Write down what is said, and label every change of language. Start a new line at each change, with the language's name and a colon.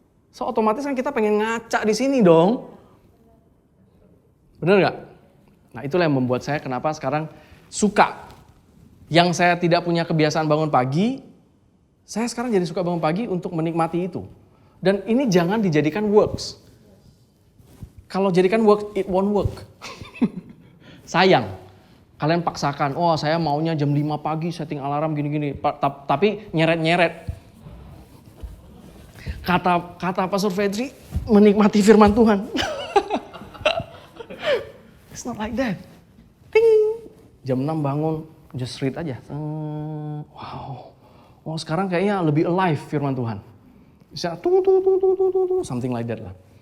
Indonesian: So otomatis kan kita pengen ngaca di sini dong. Bener nggak? Nah itulah yang membuat saya kenapa sekarang suka. Yang saya tidak punya kebiasaan bangun pagi, saya sekarang jadi suka bangun pagi untuk menikmati itu. Dan ini jangan dijadikan works. Kalau jadikan
English: work, it won't work.
Indonesian: Sayang. Kalian paksakan, oh saya maunya jam 5 pagi setting alarm gini-gini. Tapi nyeret-nyeret. Kata Pastor Fedri, menikmati firman Tuhan.
English: It's not like that. Ting.
Indonesian: Jam 6 bangun,
English: just read aja. Wow.
Indonesian: Oh sekarang kayaknya lebih alive firman Tuhan.
English: Bisa something like that lah.